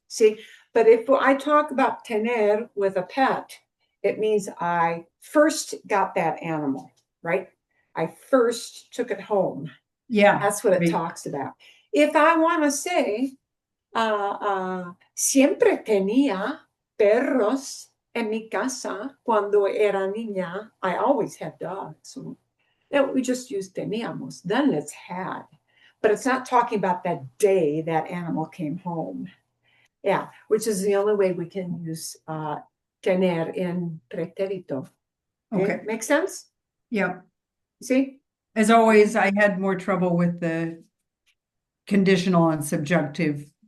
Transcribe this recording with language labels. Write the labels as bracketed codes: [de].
[en] See, but if I talk about tener with a pet, it means I first got that animal, right? I first took it home. Yeah. That's what it talks about. If I want to say, [es] siempre tenía perros en mi casa cuando era niña, [en] I always had dogs. So we just use teníamos. Then it's had. But it's not talking about that day that animal came home. Yeah, which is the only way we can use tener in pretérito. Okay. Make sense? Yeah. See? As always, I had more trouble with the conditional and subjunctive.